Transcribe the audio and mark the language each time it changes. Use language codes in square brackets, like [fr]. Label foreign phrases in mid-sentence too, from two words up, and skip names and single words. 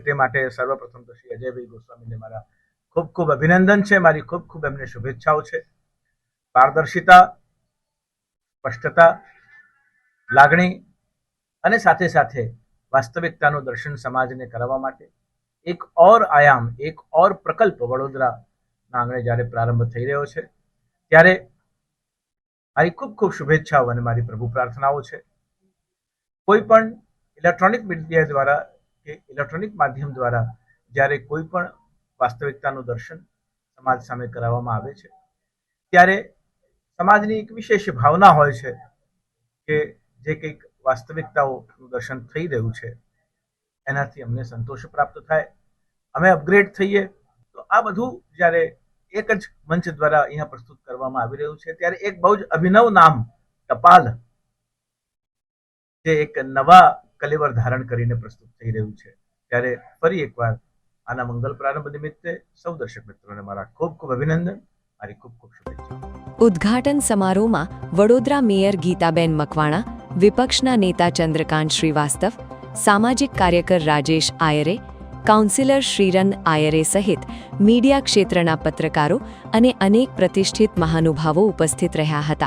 [gu] તે માટે સર્વપ્રથમ તો શ્રી અજયભાઈ ગોસ્વામીને મારા ખૂબ ખૂબ અભિનંદન છે, મારી ખૂબ ખૂબ એમને શુભેચ્છાઓ છે। પારદર્શિતા, સ્પષ્ટતા, લાગણી અને સાથે સાથે વાસ્તવિકતાનું દર્શન સમાજને કરાવા માટે એક ઔર આયામ, એક ઔર પ્રકલ્પ વડોદરાના આંગણે જ્યારે પ્રારંભ થઈ રહ્યો છે ત્યારે મારી ખૂબ ખૂબ શુભેચ્છાઓ ઔર મારી પ્રભુ પ્રાર્થનાઓ હૈ। કોઈપણ [en] electronic media [gu] દ્વારા કે ઇલેક્ટ્રોનિક માધ્યમ દ્વારા જ્યારે કોઈપણ વાસ્તવિકતાનું દર્શન સમાજ સામે કરાવવામાં આવે છે ત્યારે સમાજની એક વિશેષ ભાવના હોય છે કે જે કંઈક વાસ્તવિકતાઓનું દર્શન થઈ રહ્યું છે એનાથી અમને સંતોષ પ્રાપ્ત થાય, અમે અપગ્રેડ થઈએ। તો આ બધું જ્યારે એક જ મંચ દ્વારા અહીંયા પ્રસ્તુત કરવામાં આવી રહ્યું છે ત્યારે એક બહુ જ અભિનવ નામ ટપાલ જે એક નવા કલેવર ધારણ કરીને પ્રસ્તુત થઈ રહ્યું છે ત્યારે ફરી એકવાર આના મંગલ પ્રારંભ નિમિત્તે સૌ દર્શક મિત્રોને મારા ખૂબ ખૂબ અભિનંદન, મારી ખૂબ ખૂબ શુભેચ્છા। ઉદ્ઘાટન સમારોહમાં વડોદરા મેયર ગીતાબેન મકવાણા, વિપક્ષના નેતા ચંદ્રકાંત શ્રીવાસ્તવ, સામાજિક કાર્યકર રાજેશ આયરે, કાઉન્સિલર શ્રીરન આયરે સહિત મીડિયા ક્ષેત્રના પત્રકારો અને અનેક પ્રતિષ્ઠિત મહાનુભાવો ઉપસ્થિત રહ્યા હતા।